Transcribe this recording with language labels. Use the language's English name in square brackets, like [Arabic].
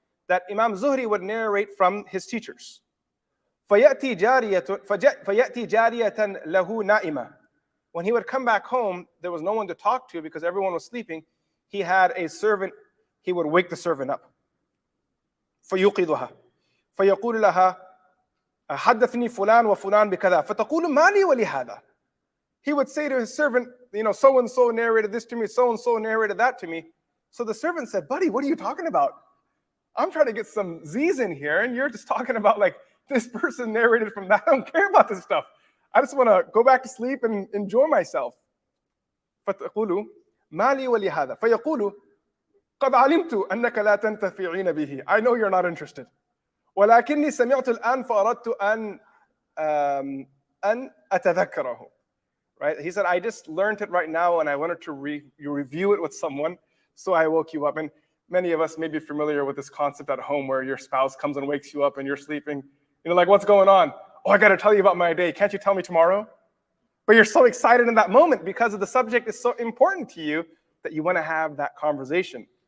[English] That Imam Zuhri would narrate from his teachers. [Arabic] فيأتي جارية له نائمة. [English] When he would come back home, there was no one to talk to because everyone was sleeping. He had a servant, he would wake the servant up. [Arabic] فيوقظها فيقول لها حدثني فلان وفلان بكذا فتقول ما لي ولهذا. [English] He would say to his servant, so-and-so narrated this to me, so-and-so narrated that to me. So the servant said, buddy, what are you talking about? I'm trying to get some Z's in here, and you're just talking about like this person narrated from that. I don't care about this stuff. I just want to go back to sleep and enjoy myself. [Arabic] فتقول ما لي ولهذا فيقول قد علمت أنك لا تنتفعين به. [English] I know you're not interested. [Arabic] ولكني سمعت الآن فأردت أن أتذكره. [English] Right? He said, I just learned it right now and I wanted to review it with someone, so I woke you up. And many of us may be familiar with this concept at home where your spouse comes and wakes you up and you're sleeping. Like, what's going on? Oh, I got to tell you about my day. Can't you tell me tomorrow? But you're so excited in that moment because of the subject is so important to you that you want to have that conversation.